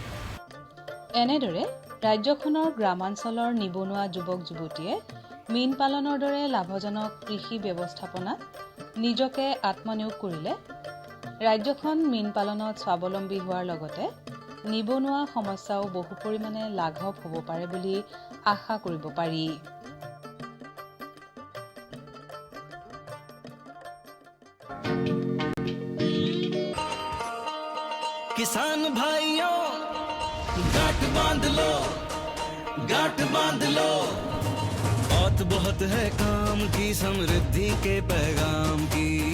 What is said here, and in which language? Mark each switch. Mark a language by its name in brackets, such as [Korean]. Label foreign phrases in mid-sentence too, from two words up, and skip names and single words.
[Assamese] এনেদৰে ৰাজ্যখনৰ গ্ৰামাঞ্চলৰ নিবনুৱা যুৱক যুৱতীয়ে মীন পালনৰ দৰে লাভজনক কৃষি ব্যৱস্থাপনাত নিজকে আত্মনিয়োগ কৰিলে ৰাজ্যখন মীন পালনত স্বাৱলম্বী হোৱাৰ লগতে নিবনুৱা সমস্যাও বহু পৰিমাণে লাঘৱ হ'ব পাৰে বুলি আশা কৰিব পাৰি [Hindi] किसान भाइयों गांठ बांध लो बहुत है काम की समृद्धि के पैगाम की